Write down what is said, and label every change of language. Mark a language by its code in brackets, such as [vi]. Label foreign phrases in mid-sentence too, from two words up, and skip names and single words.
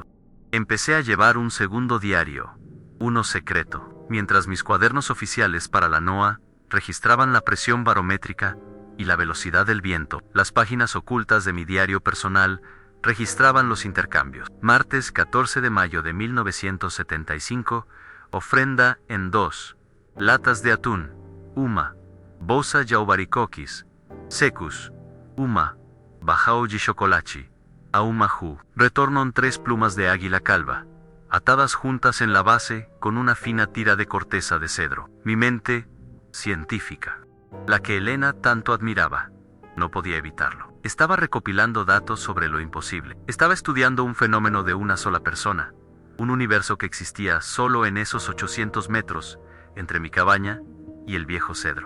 [es] Empecé a llevar un segundo diario, uno secreto, mientras mis cuadernos oficiales para la NOAA registraban la presión barométrica y la velocidad del viento. Las páginas ocultas de mi diario personal registraban los intercambios. Martes 14 de mayo de 1975, ofrenda en 2 latas de atún, uma, bosa yaubaricokis, secus, uma, bajao chocolachi, aumaju. Retorno en 3 plumas de águila calva, atadas juntas en la base con una fina tira de corteza de cedro. Mi mente científica, la que Elena tanto admiraba, no podía evitarlo. Estaba recopilando datos sobre lo imposible. Estaba estudiando un fenómeno de una sola persona, un universo que existía solo en esos 800 metros, entre mi cabaña y el viejo cedro.